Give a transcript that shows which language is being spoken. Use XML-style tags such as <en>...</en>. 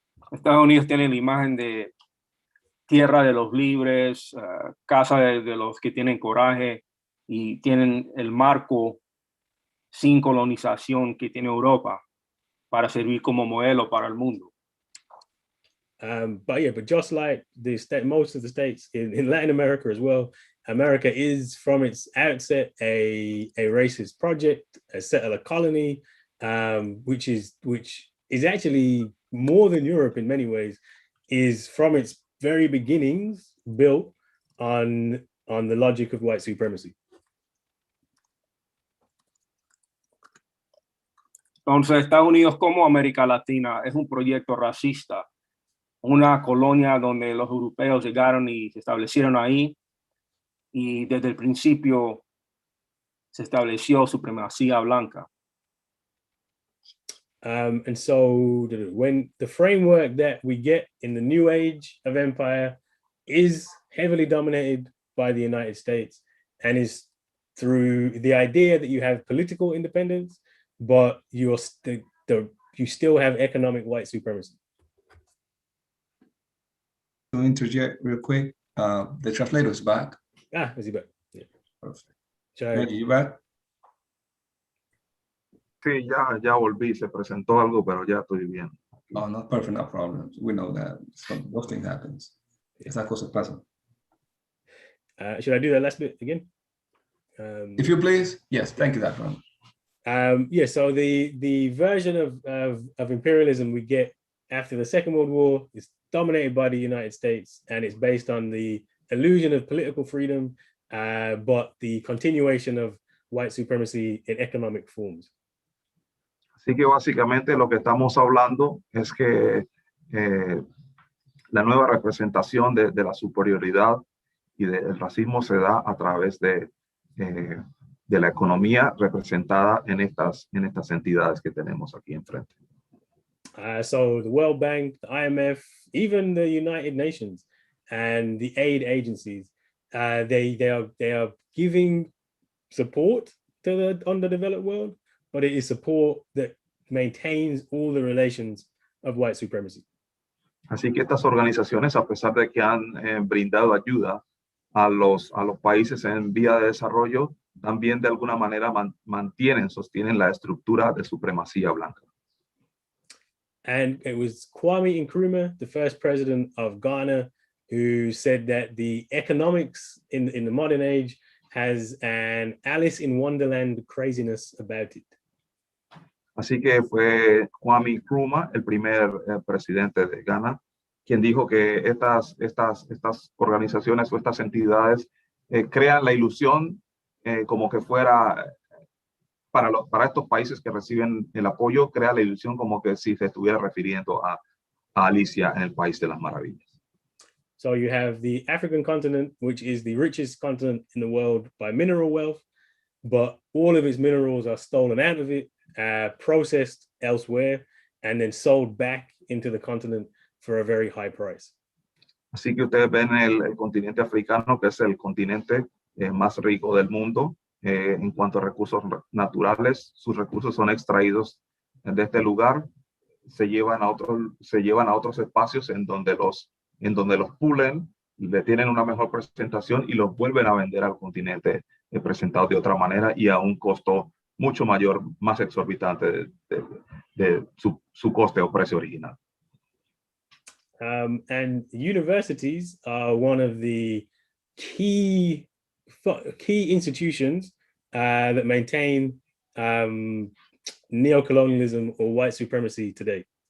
<es>Estados Unidos tiene la imagen de tierra de los libres, casa de los que tienen coraje, y tienen el marco sin colonización que tiene Europa para servir como modelo para el mundo.</es> <en>But just like most of the states in Latin America as well, America is from its outset a racist project, a settler colony, which is actually more than Europe in many ways, is from its very beginnings built on the logic of white supremacy.</en> <es>Entonces, Estados Unidos como América Latina es un proyecto racista, una colonia donde los europeos llegaron y se establecieron ahí, y desde el principio se estableció supremacía blanca.</es> <en>And so when the framework that we get in the new age of empire is heavily dominated by the United States, and is through the idea that you have political independence, but you still have economic white supremacy. To interject real quick, the translator is back. Is he back? Yeah. Perfect. Are you back?</en> <es>Sí, ya volví, se presentó algo, pero ya estoy bien.</es> <en>Oh, no, perfect, no problem. We know that. Those things happens.</en> <es>Esas cosas pasan.</es> <en>Should I do that last bit again? If you please. Yes, thank you, Dafron. Yeah, so the version of imperialism we get after the Second World War is dominated by the United States, and it's based on the illusion of political freedom, but the continuation of white supremacy in economic forms.</en> <es>Así que básicamente lo que estamos hablando es que la nueva representación de la superioridad y del racismo se da a través de la economía representada en estas entidades que tenemos aquí enfrente.</es> <en>So the World Bank, the IMF, even the United Nations and the aid agencies, they are giving support to the underdeveloped world, but it is support that maintains all the relations of white supremacy.</en> <es>Así que estas organizaciones, a pesar de que han brindado ayuda a los países en vía de desarrollo, también de alguna manera sostienen la estructura de supremacía blanca.</es> <en>And it was Kwame Nkrumah, the first president of Ghana, who said that the economics in the modern age has an Alice in Wonderland craziness about it.</en> <es>Así que fue Kwame Nkrumah, el primer presidente de Ghana, quien dijo que estas organizaciones o estas entidades crean la ilusión como que fuera, para estos países que reciben el apoyo, crea la ilusión como que si se estuviera refiriendo a Alicia en el País de las Maravillas.</es> <en>So you have the African continent, which is the richest continent in the world by mineral wealth, but all of its minerals are stolen out of it, processed elsewhere, and then sold back into the continent for a very high price.</en> <es>Así que ustedes ven el continente africano, que es el continente más rico del mundo en cuanto a recursos naturales. Sus recursos son extraídos de este lugar, se llevan a otros espacios en donde los pulen, le tienen una mejor presentación y los vuelven a vender al continente presentados de otra manera y a un costo mucho mayor, más exorbitante de su coste o precio original.</es> <en>And universities are one of the key institutions that maintain neocolonialism or white supremacy today.</en>